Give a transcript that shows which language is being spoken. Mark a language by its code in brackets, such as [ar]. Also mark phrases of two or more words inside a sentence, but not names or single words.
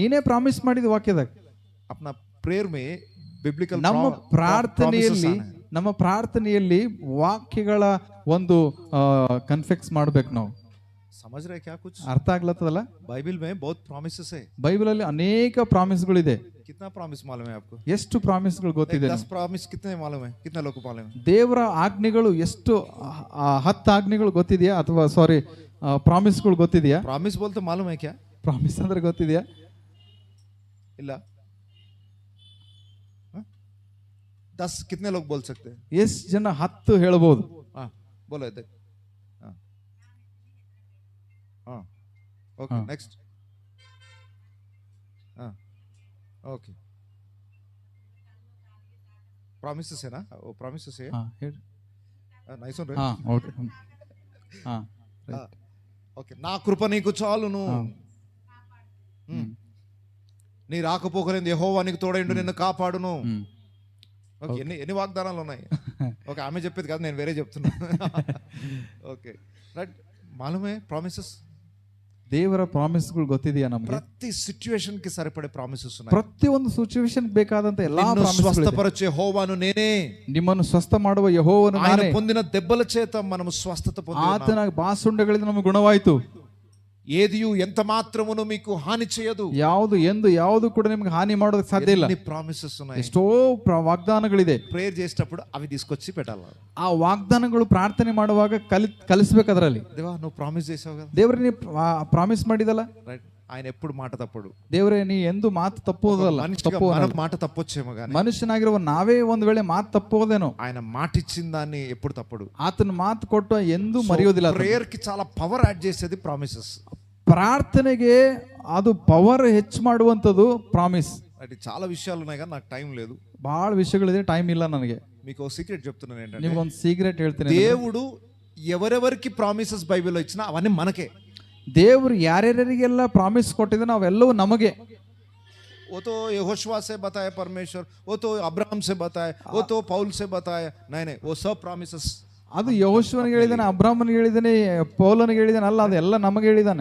[kn] ನೀನೇ ಪ್ರಾಮಿಸ್ ಮಾಡಿದ ವಾಕ್ಯದಾಗ. [hi] अपना प्रेयर में बिब्लिकल [kn] ನಮ್ಮ ಪ್ರಾರ್ಥನೆಯಲ್ಲಿ ವಾಕ್ಯಗಳ ಒಂದು ಕನ್ಫೆಕ್ಸ್ ಮಾಡ್ಬೇಕು ನಾವು. [hi] समझ रहे क्या? कुछ [kn] ಅರ್ಥ ಆಗ್ಲತ್ತದಲ್ಲ? [hi] बाइबल में बहुत प्रॉमिसेस है. [kn] ಬೈಬಲ್ ಅಲ್ಲಿ ಅನೇಕ ಪ್ರಾಮಿಸ್ಗಳಿದೆ. [hi] कितना प्रॉमिस मालूम है आपको? [kn] ಎಷ್ಟು ಪ್ರಾಮಿಸ್ಗಳು ಗೊತ್ತಿದೆ? [hi] 10 प्रॉमिस कितने मालूम है? कितने लोगों को मालूम है? [kn] ದೇವರ ಆಜ್ಞೆಗಳು ಎಷ್ಟು 10 ಆಜ್ಞೆಗಳು ಗೊತ್ತಿದೆಯಾ? ಅಥವಾ ಸಾರಿ ಪ್ರಾಮಿಸ್ಗಳು ಗೊತ್ತಿದೆಯಾ? [hi] प्रॉमिस बोलते मालूम है क्या? [kn] ಪ್ರಾಮಿಸ್ ಅಂದ್ರೆ ಗೊತ್ತಿದೆಯಾ? [hi] ಇಲ್ಲ. 10 कितने लोग बोल सकते हैं? [kn] ಎಷ್ಟು ಜನ 10 ಹೇಳ್ಬೋದು? [hi] हाँ बोलो इधर. हाँ हाँ [en] okay next. [hi] हाँ ओके प्रॉमिसेस है ना, वो प्रॉमिसेस है. [kn] ಹಾ ಹೇಳಿ. [hi] नहीं सुन रहे? [kn] ಹಾ ಓಕೆ. ಹಾ [te] ఓకే. నా కృప నీకు చాలును, నీ రాకపోకలేదు యెహోవా నీకు తోడైండు, నిన్ను కాపాడును. ఓకే, ఎన్ని వాగ్దానాలు ఉన్నాయి? ఓకే, ఆమె చెప్పేది కాదు, నేను వేరే చెప్తున్నా. [en] okay right, [te] మాలూమే ప్రామిసెస్. [kn] ದೇವರ ಪ್ರಾಮಿಸ್ಗಳು ಗೊತ್ತಿದೆಯಾ ನಮಗೆ? [te] ప్రతి సిచ్యువేషన్ కి సరిపడే ప్రామిసెస్ ఉన్నాయి. [kn] ಪ್ರತಿಯೊಂದು ಸಿಚುವೇಶನ್ ಬೇಕಾದಂತ ಎಲ್ಲಾ ಪ್ರಾಮಿಸ್ಗಳು. [te] స్వస్థపరచే యెహోవాను నేనే, [kn] ನಿಮ್ಮನ್ನು ಸ್ವಸ್ಥ ಮಾಡುವ ಯೆಹೋವನು [te] ఆయన [kn] ನಾನೇ. [te] పొందిన దెబ్బల చేత మనము స్వస్థత పొందాము. [kn] ಆತನ ಬಾಸುಂಡೆಗಳಿಂದ ನಮಗೆ ಗುಣವಾಯಿತು. [te] ఏదియు ఎంత మాత్రమును మీకు హాని చేయదు. [kn] ಯಾವುದು ಕೂಡ ನಿಮಗೆ ಹಾನಿ ಮಾಡೋದಕ್ಕೆ ಸಾಧ್ಯ ಇಲ್ಲ. [te] ప్రామిసెస్ ఉన్నాయి, [kn] ಎಷ್ಟೋ ವಾಗ್ದಾನಗಳಿದೆ. [te] ప్రేయర్ చేసేటప్పుడు అవి తీసుకొచ్చి పెట్టాలి. [kn] ಆ ವಾಗ್ದಾನಗಳು ಪ್ರಾರ್ಥನೆ ಮಾಡುವಾಗ ಕಲಿಸ್ಬೇಕು ಅದರಲ್ಲಿ. [te] దేవా నువ్వు ప్రామిస్ చేసావు కదా, [kn] ದೇವ್ರೆ ನೀ ಪ್ರಾಮಿಸ್ ಮಾಡಿದಲ್ಲ. [te] రైట్, ఆయన ఎప్పుడు మాట తప్పడు. [kn] ದೇವ್ರೆ ನೀ ಎಂದು ಮಾತು ತಪ್ಪುವುದಲ್ಲ. [te] మాట తప్పొచ్చేమో కానీ [kn] ಮನುಷ್ಯನಾಗಿರುವ ನಾವೇ ಒಂದ್ ವೇಳೆ ಮಾತು ತಪ್ಪೋದೇನೋ, [te] ఆయన మాట ఇచ్చిన దాన్ని ఎప్పుడు తప్పడు. [kn] ಆತನ ಮಾತು ಕೊಟ್ಟು ಎಂದು ಮರೆಯೋದಿಲ್ಲ. [te] ప్రేయర్ కి చాలా [en] power add [te] చేసేది ప్రామిసెస్. [kn] ಪ್ರಾರ್ಥನೆಗೆ ಅದು ಪವರ್ ಹೆಚ್ಚು ಮಾಡುವಂಥದ್ದು ಪ್ರಾಮಿಸ್. [te] అంటే చాలా విషయాలు ఉన్నాయి కానీ నాకు టైం లేదు. [kn] ಬಹಳ ವಿಷಯಗಳಿದೆ, ಟೈಮ್ ಇಲ್ಲ ನನಗೆ. [te] మీకు ఒక సీక్రెట్ చెప్తున్నాను ఏంటంటే, [kn] ನಿಮ್ಗೊಂದು ಸೀಕ್ರೆಟ್ ಹೇಳ್ತೀನಿ. [te] దేవుడు ఎవరెవరికి ప్రామిసెస్ బైబిల్లో ఇచ్చినా అవన్నీ మనకే. [kn] ದೇವರು ಯಾರ್ಯಾರಿಗೆಲ್ಲ ಪ್ರಾಮಿಸ್ ಕೊಟ್ಟಿದ್ದಾನೆ ಅವೆಲ್ಲವೂ ನಮಗೆ. [hi] वो तो यहोशुआ से बताया परमेश्वर, वो तो अब्राहम से बताया, वो तो पौल से बताया. नहीं वो सब प्रॉमिसेस. [kn] ಅದು ಯೆಹೋಶುವನಿಗೆ ಹೇಳಿದಾನೆ, ಅಬ್ರಾಹ್ಮನಿಗೆ ಹೇಳಿದಾನೆ, ಪೌಲನಿಗೆ ಹೇಳಿದಾನೆ, ಅಲ್ಲ ಅದೆಲ್ಲ ನಮಗೆ ಹೇಳಿದಾನೆ.